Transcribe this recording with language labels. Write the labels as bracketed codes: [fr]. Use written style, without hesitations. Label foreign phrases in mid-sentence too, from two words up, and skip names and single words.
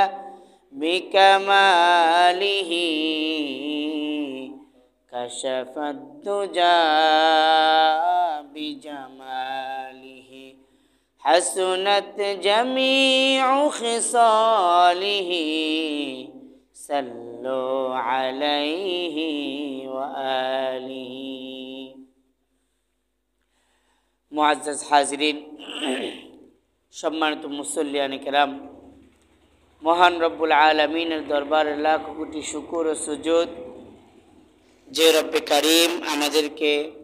[ar] بکمالہ کشف الدجا بجمالہ حسنت جمیع خصالہ صلو علیہ وآلہ [bn] মুআজ্জাজ হাজিরিন সম্মানিত মুসল্লিয়ানে কেরাম মহান রব্বুল আলামিনের দরবারে লাখ কোটি শুকর ও সুজুদ যে রব্বে কারীম আমাদেরকে